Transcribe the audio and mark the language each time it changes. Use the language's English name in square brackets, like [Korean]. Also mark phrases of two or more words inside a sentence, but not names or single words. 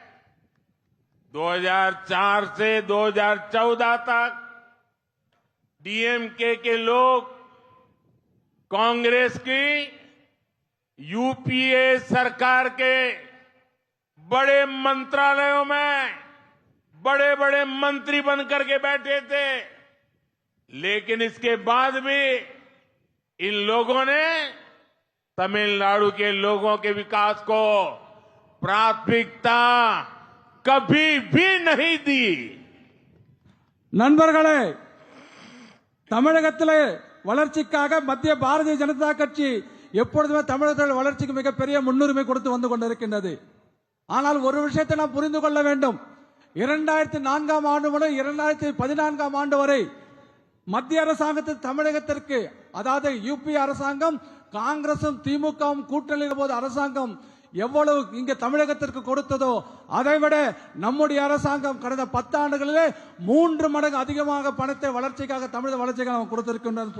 [Hindi] 2004 से 2014 तक डीएमके के लोग कांग्रेस की यूपीए सरकार के बड़े मंत्रालयों में बड़े बड़े मंत्री बनकर के बैठे थे। लेकिन इसके बाद भी इन लोगों ने तमिलनाडु के लोगों के विकास को प्राथमिकता कभी भी नहीं दी। [Tamil] நண்பர்களே, தமிழகத்திலே வளர்ச்சிக்காக மத்திய பாரதிய ஜனதா கட்சி எப்பொழுதுமே தமிழகத்தில் வளர்ச்சிக்கு மிகப்பெரிய முன்னுரிமை கொடுத்து வந்து கொண்டிருக்கின்றது. ஆனால் ஒரு விஷயத்தை நாம் புரிந்து கொள்ள வேண்டும். 2004ஆம் ஆண்டு முதல் 2014ஆம் ஆண்டு வரை மத்திய அரசாங்கத்தில் தமிழகத்திற்கு, அதாவது யூபி அரசாங்கம் காங்கிரசும் திமுகவும் கூட்டணியில் போது அரசாங்கம் எவ்வளவு இங்க தமிழகத்திற்கு கொடுத்ததோ அதைவிட நம்முடைய அரசாங்கம் கடந்த 10 ஆண்டுகளிலே 3 மடங்கு அதிகமாக பணத்தை வளர்ச்சிக்காக, தமிழக வளர்ச்சிக்காக கொடுத்திருக்கின்றது.